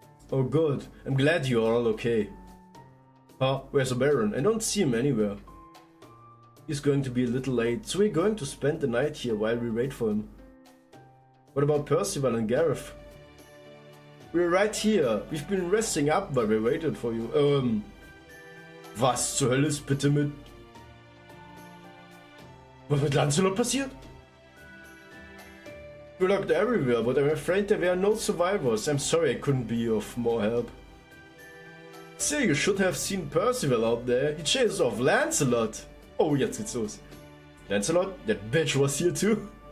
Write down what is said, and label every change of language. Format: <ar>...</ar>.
<en>Oh good, I'm glad you're all okay. Huh, where's the Baron? I don't see him anywhere. He's going to be a little late, so we're going to spend the night here while we wait for him. What about Percival and Gareth? We're right here. We've been resting up while we waited for you.</en> <de>Was zur Hölle ist bitte mit... Was mit Lancelot passiert?</de> <en>We're locked everywhere, but I'm afraid there were no survivors. I'm sorry I couldn't be of more help. Say, you should have seen Percival out there. He chased off Lancelot.</en> <de>Oh, jetzt geht's los.</de> <en>Lancelot? That bitch was here too?</en>